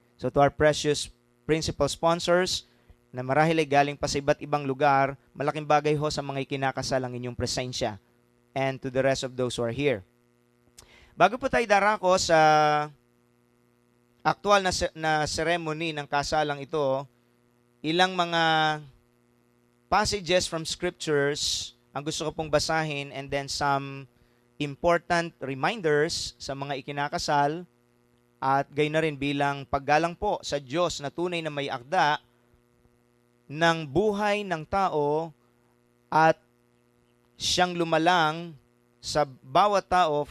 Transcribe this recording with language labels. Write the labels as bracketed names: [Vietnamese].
[English] So to our precious principal sponsors, [Filipino] na marahil ay galing pa sa iba't ibang lugar, malaking bagay ho sa mga ikinakasal ang inyong presensya. [English] And to the rest of those who are here. [Filipino] Bago po tayo darako sa aktual na ceremony ng kasalang ito, ilang mga passages from scriptures ang gusto ko pong basahin, [English] and then some important reminders [Filipino] sa mga ikinakasal, at gayon na rin bilang paggalang po sa Diyos na tunay na may akda ng buhay ng tao at siyang lumalang sa bawat tao.